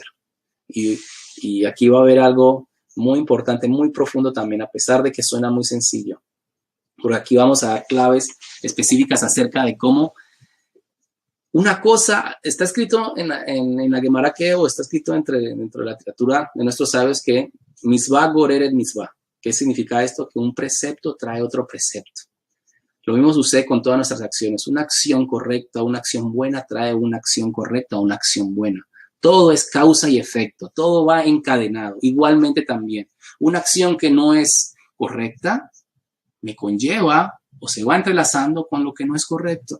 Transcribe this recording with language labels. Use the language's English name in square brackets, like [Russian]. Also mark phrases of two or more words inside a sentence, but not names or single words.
[Spanish] Y aquí va a haber algo muy importante, muy profundo también, a pesar de que suena muy sencillo. Por aquí vamos a dar claves específicas acerca de cómo una cosa está escrito en la Gemara o está escrito dentro de la literatura de nuestros sabios que [Hebrew] misvah goreret misvah. [Spanish] ¿Qué significa esto? Que un precepto trae otro precepto. Lo mismo sucede con todas nuestras acciones. Una acción correcta, una acción buena trae una acción correcta o una acción buena. Todo es causa y efecto, todo va encadenado. Igualmente también, una acción que no es correcta me conlleva o se va entrelazando con lo que no es correcto.